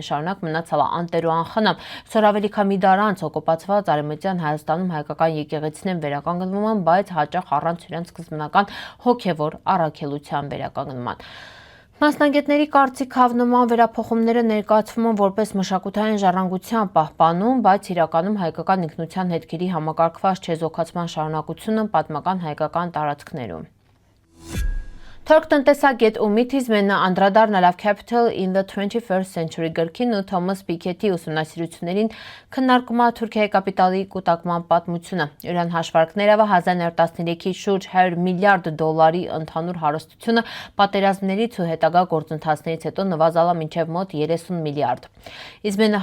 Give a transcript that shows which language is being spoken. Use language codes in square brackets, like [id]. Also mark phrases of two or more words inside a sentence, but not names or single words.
[hy] շարունակ մնացալ է անտեր ու անխնամ։ Սորավելի քամի դար անց օկուպացված Արևմտյան Հայաստանում հայկական եկեղեցիներն վերականգնվում են, բայց հաճախ առանց իրենց սկզբնական հոգևոր առաքելության վերականգնման։ Մասնագետների կարծիքով նման վերափոխումները ներկայացվում են որպես մշակութային ժառանգության պահպանում, բայց իրականում հայկական ինքնության հետքերի համակարգված չեզոքացման շարունակությունը պատմական հայկական տարածքներում։ Թուրք տնտեսագետ Ումիդ Իզմենը անդրադառնալով Capital in the 21st Century գրքին ու Թոմաս Պիկեթի ուսումնասիրություններին քննարկում է Թուրքիայի կապիտալի կուտակման պատմությունը։ Իրան հաշվարկներով 1913-ի շուրջ 100 միլիարդ դոլարի ընդհանուր հարստությունը պատերազմներից ու հետագա գործընթացներից հետո նվազել է մինչև մոտ 30 միլիարդ։ Իզմենը